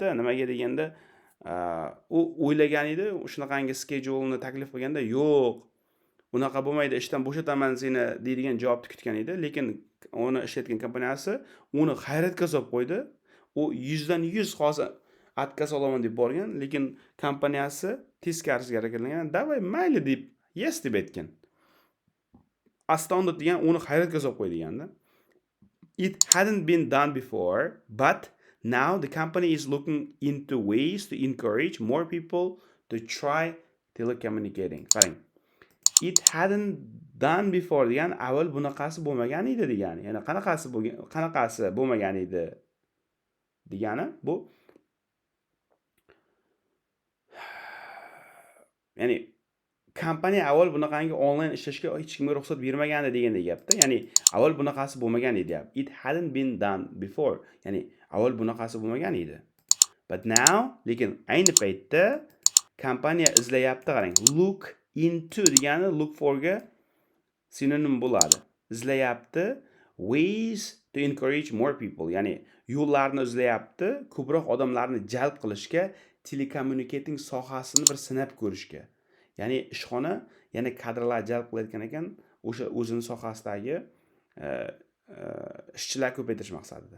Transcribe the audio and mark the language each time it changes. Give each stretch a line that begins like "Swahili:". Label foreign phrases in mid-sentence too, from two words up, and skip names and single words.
Uzbek: Nimaga deganda, u o'ylagan edi, shunaqangi schedule-ni taklif qilganda, "Yo'q, unaqa bo'lmaydi, ishdan bo'shataman seni" deydigan javobni kutgan edi, lekin uni ishlatgan kompaniyasi uni hayratga solib qo'ydi. U 100 hozir отказ olaman deb borgan, lekin kompaniyasi teskarisiga harakatlangan. "Davay, mayli" deb yes deb aytgan. Astounded degan uni hayratga solib qo'ydi deganda.
English: It hadn't been done before, but now the company is looking into ways to encourage more people to try telecommunicating.
Uzbek: Qarang.
English: It hadn't done before
Uzbek: degan avval bunaqasi bo'lmagan edi degani. Ya'ni qanaqasi bo'lmagan edi degani bu. Ya'ni kompaniya avval bunaqangi onlayn ishlashga hech kimga ruxsat bermagandi degandek gapda. Ya'ni avval bunaqasi bo'lmagan edi.
English: It hadn't been done before.
Uzbek: Ya'ni avval bunaqasi bo'lmagan edi.
English: But now,
Uzbek: lekin ayni paytda kompaniya izlayapti, qarang.
English: Look into
Uzbek: degani
English: look for
Uzbek: ga sinonim bo'ladi. Izlayapti
English: ways to encourage more people.
Uzbek: Ya'ni yo'llarni izlayapti, ko'proq odamlarni jalb qilishga, telecommunicating sohasini bir sinab ko'rishga. Ya'ni ishxona yana kadrlar jalb qilayotgan ekan, o'sha o'zining sohasidagi ishchilar ko'paytirish maqsadida.